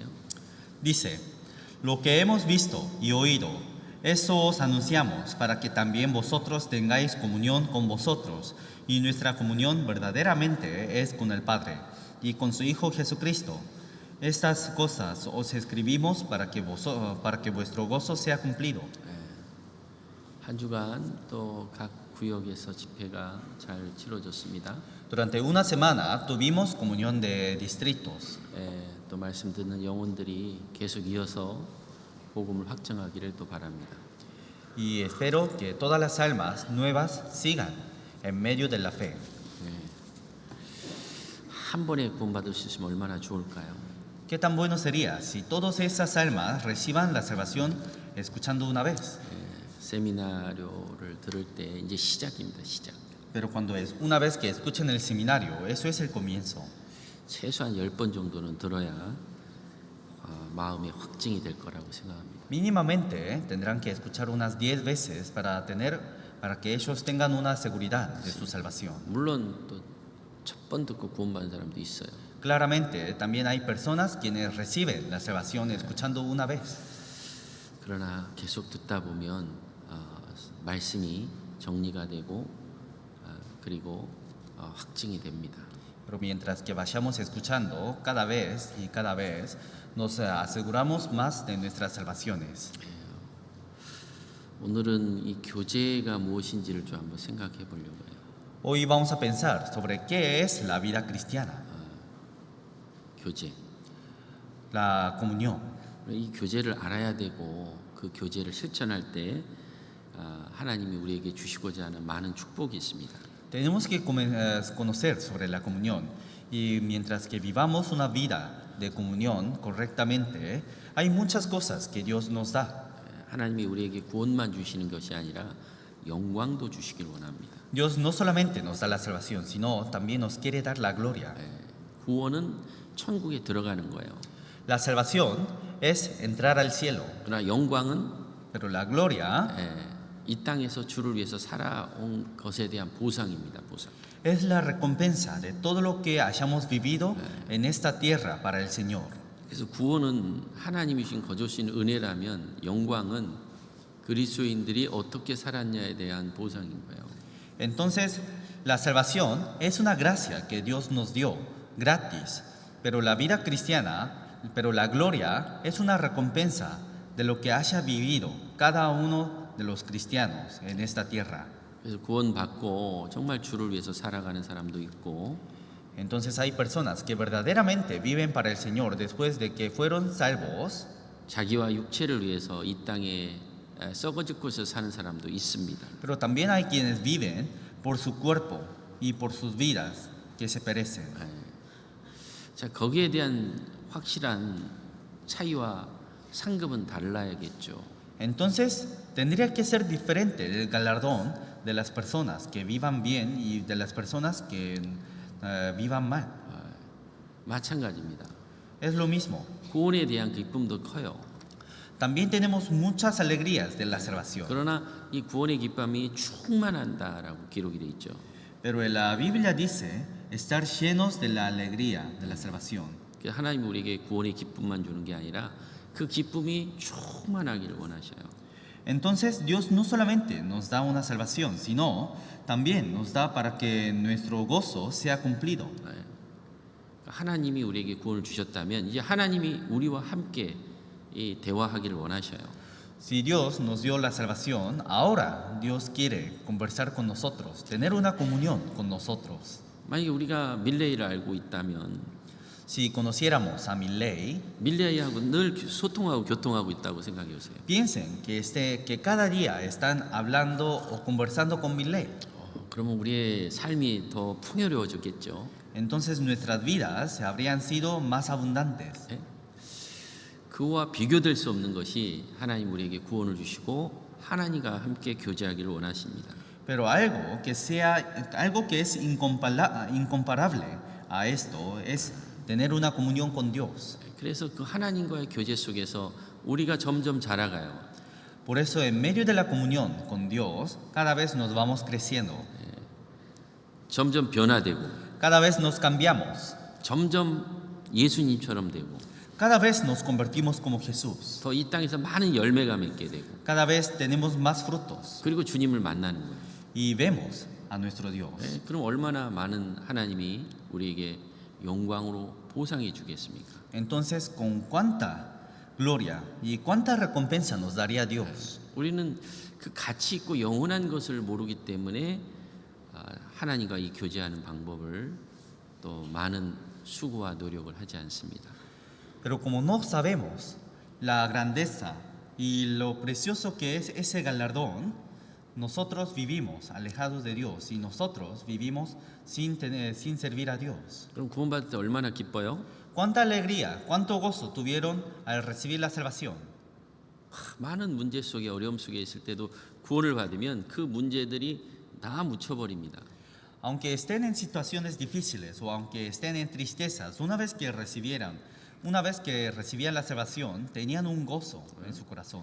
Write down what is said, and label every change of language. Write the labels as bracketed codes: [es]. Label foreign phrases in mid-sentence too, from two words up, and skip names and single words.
[es] Dice, lo que hemos visto y oído, eso os anunciamos para que también vosotros tengáis comunión con vosotros, y nuestra comunión verdaderamente es con el Padre y con su Hijo Jesucristo. Estas cosas os escribimos para que vuestro gozo sea cumplido. [ko] 한 주간 또 각 구역에서 집회가 잘 치러졌습니다. [es] Durante una semana tuvimos comunión de distritos. [ko] 또 말씀 듣는 영혼들이 계속 이어서 복음을 확정하기를 또 바랍니다. [es] Y espero que todas las almas nuevas sigan en medio de la fe. [ko] 한 번에 구원받을 수 있으면 얼마나 좋을까요? [es] ¿Qué tan bueno sería si todas esas almas reciban la salvación escuchando una vez? [ko] 세미나료를 들을 때 이제 시작입니다. 시작. [es] Pero cuando es una vez que escuchen el seminario, eso es el comienzo. [ko] 최소한 10번 정도는 들어야 마음의 확증이 될 거라고 생각합니다. [es] Mínimamente tendrán que escuchar unas 10 veces para que ellos tengan una seguridad de su salvación. [ko] 물론 또 첫 번 듣고 구원받은 사람도 있어요. [es] Claramente también hay personas quienes reciben la salvación escuchando una vez. [ko] 그러나 계속 듣다 보면 말씀이 정리가 되고 그리고 확증이 됩니다. [es] Pero mientras que vayamos escuchando cada vez y cada vez, nos aseguramos más de nuestras salvaciones. [ko] 오늘은 이 교제가 무엇인지를 좀 한번 생각해 보려고 해요. [es] Hoy vamos a pensar sobre qué es la vida cristiana, [ko] 교제. [es] la comunión. [ko] 이 교제를 알아야 되고 그 교제를 실천할 때 하나님이 우리에게 주시고자 하는 많은 축복이 있습니다. [es] Tenemos que conocer sobre la comunión y mientras que vivamos una vida de comunión correctamente, hay muchas cosas que Dios nos da. [ko] 하나님이 우리에게 구원만 주시는 것이 아니라 영광도 주시길 원합니다. [es] Dios no solamente nos da la salvación, sino también nos quiere dar la gloria. [ko] 구원은 천국에 들어가는 거예요. [es] La salvación es entrar al cielo, [ko] 그러나 영광은 [es] pero la gloria [ko] 이 땅에서 주를 위해서 살아온 것에 대한 보상입니다. 보상. [es] es la recompensa de todo lo que hayamos vivido en esta tierra para el Señor. [ko] 그래서 구원은 하나님이 주신 거저신 은혜라면 영광은 그리스도인들이 어떻게 살았냐에 대한 보상인 거예요. [es] Entonces, la salvación es una gracia que Dios nos dio gratis, pero la vida cristiana, pero la gloria es una recompensa de lo que haya vivido cada uno de los cristianos en esta tierra. [ko] 그래서 구원받고 정말 주를 위해서 살아가는 사람도 있고 [es] Entonces hay personas que verdaderamente viven para el Señor después de que fueron salvos, [ko] 자기와 육체를 위해서 이 땅에 썩어 죽고서 사는 사람도 있습니다. [es] pero también hay quienes viven por su cuerpo y por sus vidas que se perecen. [ko] 자, 거기에 대한 확실한 차이와 상급은 달라야겠죠. [es] Entonces tendría que ser diferente el galardón de las personas que vivan bien y de las personas que vivan mal. [ko] 마찬가지입니다. [es] Es lo mismo. [ko] 구원에 대한 기쁨도 커요. [es] También tenemos muchas alegrías de la salvación, [ko] 그러나 이 구원의 기쁨이 충만한다라고 기록이 돼 있죠. [es] pero la Biblia dice estar llenos de la alegría de la salvación. [ko] 하나님이 우리에게 구원의 기쁨만 주는 게 아니라 그 기쁨이 충만하기를 원하셔요. [es] Entonces Dios no solamente nos da una salvación, sino también nos da para que nuestro gozo sea cumplido. [ko] 하나님이 우리에게 구원을 주셨다면 이제 하나님이 우리와 함께 이 대화하기를 원하셔요. [es] Si Dios nos dio la salvación, ahora Dios quiere conversar con nosotros, tener una comunión con nosotros. [ko] 만약에 우리가 밀레이를 알고 있다면 [es] Si conociéramos a Milley, [ko] 밀레이하고 늘 소통하고 교통하고 있다고 생각해 보세요. [es] piensen que cada día están hablando o conversando con Milley. [ko] 그러면 우리의 삶이 더 풍요로워졌겠죠. [es] Entonces nuestras vidas habrían sido más abundantes. [ko] 그와 비교될 수 없는 것이 하나님 우리에게 구원을 주시고 하나님과 함께 교제하기를 원하십니다. [es] Pero algo que es incomparable a esto es tener una comunión con Dios. [ko] 그래서 그 하나님과의 교제 속에서 우리가 점점 자라가요. [es] Por eso en medio de la comunión con Dios, cada vez nos vamos creciendo, [ko] 점점 변화되고 [es] cada vez nos cambiamos, [ko] 점점 예수님처럼 되고 [es] cada vez nos convertimos como Jesús, [ko] 더 이 땅에서 많은 열매가 맺게 되고 [es] cada vez tenemos más frutos [ko] 그리고 주님을 만나는 거예요. [es] y vemos a nuestro Dios. [ko] 그럼 얼마나 많은 하나님이 우리에게 영광으로 보상해 주겠습니까? [es] Entonces, ¿con cuánta gloria y cuánta recompensa nos daría Dios? [ko] 우리는 그 가치 있고 영원한 것을 모르기 때문에 하나님과 이 교제하는 방법을 또 많은 수고와 노력을 하지 않습니다. [es] Pero como no sabemos la grandeza Y lo precioso que es ese galardón, nosotros vivimos alejados de Dios y nosotros vivimos sin servir a Dios. [ko] 그럼 구원받을 때 얼마나 기뻐요? [es] ¿Cuánta alegría, cuánto gozo tuvieron al recibir la salvación? [ko] 많은 문제 속에 어려움 속에 있을 때도 구원을 받으면 그 문제들이 다 묻혀버립니다. [es] Aunque estén en situaciones difíciles o aunque estén en tristezas, una vez que recibían la salvación, tenían un gozo en su corazón.